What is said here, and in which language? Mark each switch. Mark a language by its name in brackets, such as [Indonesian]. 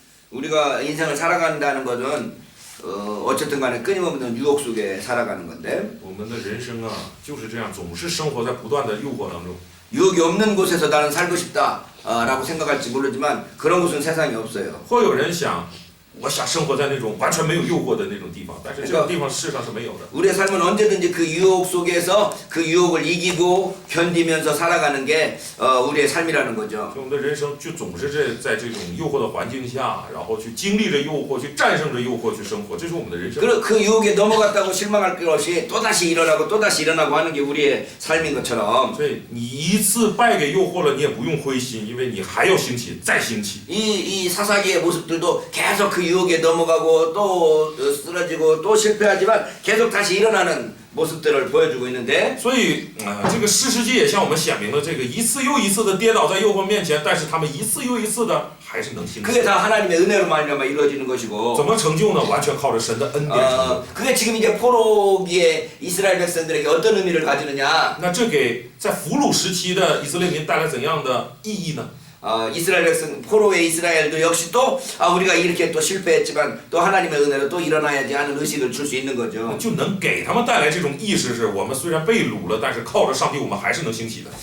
[Korean] 우리가 인생을 살아간다는 것은 어쨌든 간에 끊임없는 유혹 속에 살아가는 건데 [Chinese] 我们的人生啊就是这样，总是生活在不断的诱惑当中。 [Korean] 유혹이 없는 곳에서 나는 살고 싶다라고 생각할지 모르지만 그런 곳은 세상에 없어요. [Chinese] 会有人想，我想生活在那种完全没有诱惑的那种地方，但是这种地方事实上是没有的。 [Korean] 우리의 삶은 언제든지 그 유혹 속에서 그 유혹을 이기고 견디면서 살아가는 게 우리의 삶이라는 거죠. [Chinese] 所以我们的人生就总是在这种诱惑的环境下，然后去经历着诱惑，去战胜着诱惑去生活，这是我们的人生。 [Korean] 그 유혹에 넘어갔다고 실망할 것 없이 또다시 일어나고 하는 게 우리의 삶인 것처럼 [Chinese] 所以你一次败给诱惑了，你也不用灰心，因为你还要兴起，再兴起。 [Korean] 이 사사기의 모습들도 계속 그 계속 유혹에 넘어가고 또 쓰러지고 또 실패하지만 계속 다시 일어나는 모습들을 보여주고 있는데 [Chinese] 所以这个诗世界也向我们显明了这个一次又一次的跌倒在诱惑面前，但是他们一次又一次的还是能兴 [Korean] 그게 [Chinese] 起。 [Korean] 다 하나님의 은혜로 말미암아 이루어지는 것이고 [Chinese] 怎么成就呢？完全靠着神的恩典成就。 [Korean] 그게 지금 이제 포로기에 이스라엘 백성들에게 어떤 의미를 가지느냐 [Chinese] 那这给在俘虏时期的以色列民带来怎样的意义呢？ [Korean] 이스라엘 백성 포로의 이스라엘도 역시 또 우리가 이렇게 또 실패했지만 또 하나님의 은혜로 또 일어나야지 하는 의식을 줄 수 있는 거죠. [Chinese] 就能给他们带来这种意识，是我们虽然被掳了，但是靠着上帝，我们还是能兴起的。